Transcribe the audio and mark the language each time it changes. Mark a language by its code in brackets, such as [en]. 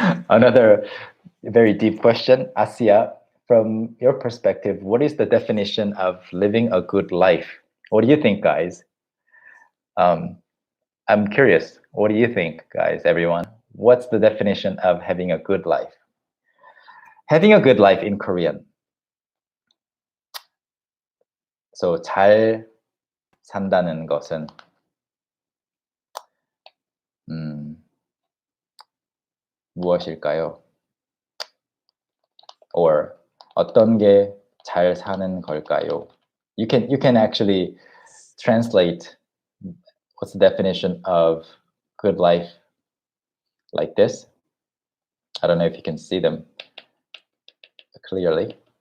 [en] Another very deep question, Asia. From your perspective, what is the definition of living a good life? What do you think, guys? I'm curious. What do you think, guys, everyone? What's the definition of having a good life? Having a good life in Korean. So 잘 [ko] 산다는 것은 무엇일까요? Or 어떤 게 잘 사는 걸까요? [en] You can actually translate what's the definition of good life like this. I don't know if you can see them clearly.